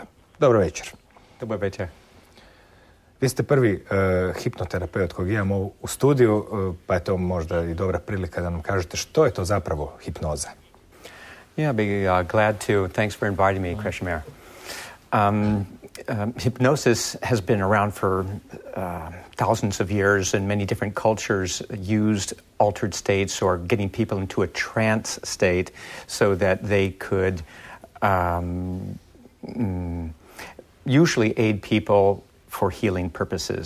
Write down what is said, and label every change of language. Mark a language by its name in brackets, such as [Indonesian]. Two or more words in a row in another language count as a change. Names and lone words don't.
[Croatian] Dobro večer. Dobro večer. Vi ste prvi hipnoterapeut kojeg imamo u studiju, pa je to možda i dobra prilika da nam kažete što je to zapravo hipnoza. [English] Yeah, I'd be glad to. Thanks for inviting me, Krishimir. Hypnosis has been around for thousands of years, and many different cultures used altered states or getting people into a trance state so that they could usually aid people for healing purposes.